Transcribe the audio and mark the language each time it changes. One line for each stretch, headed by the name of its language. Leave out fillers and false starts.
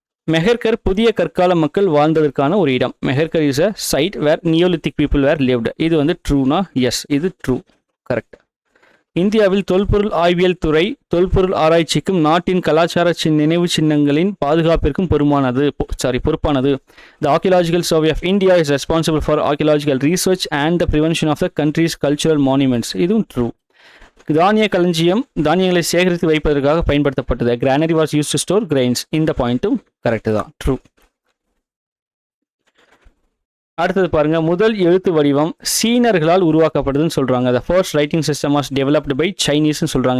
Tamil: மெஹர்கர் புதிய கற்கால மக்கள் வாழ்ந்ததற்கான ஒரு இடம்.
English: Mehrgarh is a site where Neolithic people were lived.
Tamil: இது வந்து ட்ரூனா? எஸ், இது ட்ரூ. கரெக்ட். இந்தியாவில் தொல்பொருள் ஆய்வியல் துறை தொல்பொருள் ஆராய்ச்சிக்கும் நாட்டின் கலாச்சார நினைவு சின்னங்களின் பாதுகாப்பிற்கும் பொறுப்பானது.
English: The Archaeological Survey of India is responsible for archaeological research and the prevention of the country's cultural monuments.
Tamil: இதுவும் ட்ரூ. தானிய களஞ்சியம் தானியங்களை சேகரித்து வைப்பதற்காக பயன்படுத்தப்பட்டது.
English: Granary was used to store grains.
Tamil: இந்த பாயிண்ட்டும் கரெக்டு தான், ட்ரூ. அடுத்தது பாருங்க, முதல் எழுத்து வடிவம் சீனர்களால் உருவாக்கப்பட்டதுன்னு சொல்றாங்க.
English: The first writing system was developed by Chinese
Tamil: சொல்றாங்க.